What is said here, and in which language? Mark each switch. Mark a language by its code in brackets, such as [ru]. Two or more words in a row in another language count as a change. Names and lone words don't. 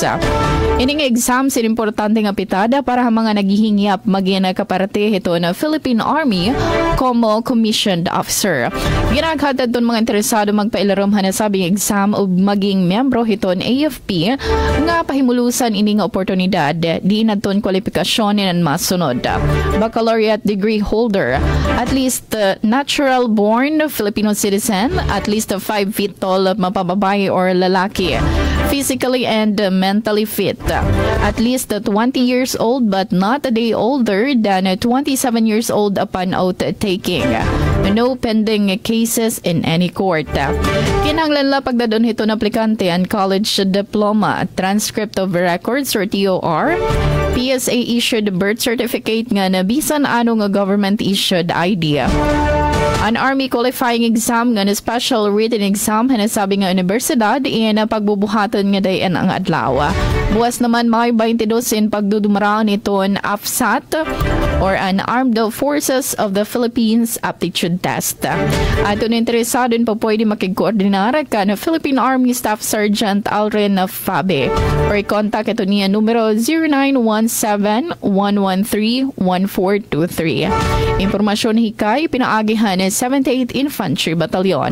[war] Ining exam sin importante nga pitada para mga naghihingyap magina kaparte ito na Philippine Army como [en] commissioned officer. [war] Ginaghatad ton mga interesado magpailarom hanasabing exam o maging membro hiton AFP nga pahimulusan ining oportunidad di naton kwalifikasyon nan masunod. [en] Baccalaureate degree holder, at least natural born Filipino citizen, at least 5 feet tall mapababae or lalaki, physically and mentally fit, at least 20 years old but not a day older than 27 years old upon oath taking. No pending cases in any court. [war] Kinahanglan la pagdadon hito na aplikante ang [en] college diploma, transcript of records [war] or TOR, [en] PSA issued birth certificate [war] nga nabisan ano nga [en] government issued ID. [war] An Army qualifying exam nga na [en] special written exam [war] hanasabi nga universidad in pagbubuhatan nga dayon ang adlaw. Buwas naman May 22 in pagdudumaraan iton AFSAT or an Armed Forces of the Philippines Aptitude Test. Aton interesado pa pwede makikoordinar ka na Philippine Army Staff Sergeant Alren Fabe or contact ito niya numero 0917-113-1423. Impormasyon hikay pinaagihan 78 Infantry Battalion.